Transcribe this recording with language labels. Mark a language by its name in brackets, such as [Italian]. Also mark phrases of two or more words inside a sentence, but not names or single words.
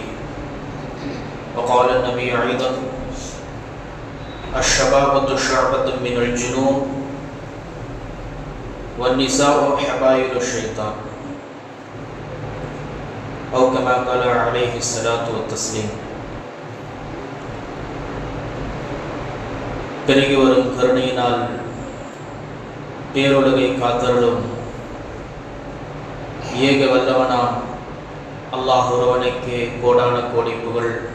[Arabic] وقال النبي أيضا: الشبابة شعبة من الجنون والنساء حبائل الشيطان، أو كما قال عليه الصلاة والتسليم. [Tamil] பெருகி வரும் கருணையினால் பேருலகை காத்தருளும் ஏக வல்லவனாம் அல்லாஹ் ஒருவனுக்கே கோடான கோடி புகழ்.